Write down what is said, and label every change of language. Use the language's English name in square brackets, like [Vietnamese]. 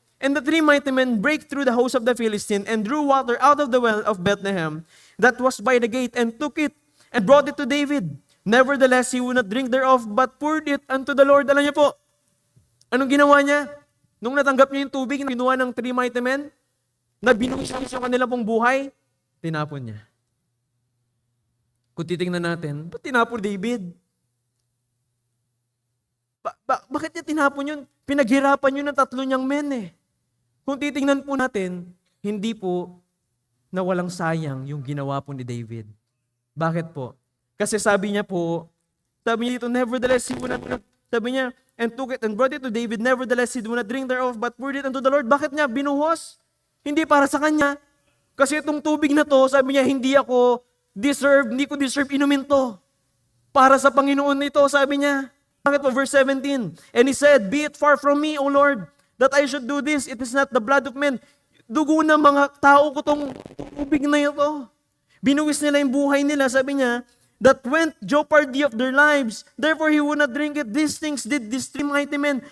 [English] And the 3 mighty men break through the host of the Philistine and drew water out of the well of Bethlehem that was by the gate and took it and brought it to David. Nevertheless, he would not drink thereof but poured it unto the Lord. [Filipino] Alam niyo po, anong ginawa niya? Nung natanggap niya yung tubig, ginawa ng 3 mighty men, na binuhis yung kanila pong buhay, tinapon niya. Kung titingnan natin, ba't tinapon David? Bakit niya tinapon yun? Pinaghirapan yun ng 3 niyang men eh. Kung titingnan po natin, hindi po na walang sayang yung ginawa po ni David. Bakit po? Kasi sabi niya dito, [English] nevertheless, sabi niya, and took it and brought it to David, nevertheless, he would not drink thereof, but poured it unto the Lord. [Filipino] Bakit niya binuhos? Hindi para sa kanya. Kasi itong tubig na to, sabi niya, hindi ko deserve inumin to. Para sa Panginoon nito, sabi niya. Bakit po? Verse 17. [English] And he said, be it far from me, O Lord, that I should do this. It is not the blood of men. [Filipino] Dugo ng mga tao ko tong tubig na ito. Binuwis nila yung buhay nila, sabi niya, [English] that went jeopardy of their lives. Therefore, he would not drink it. These things did these 3 mighty men.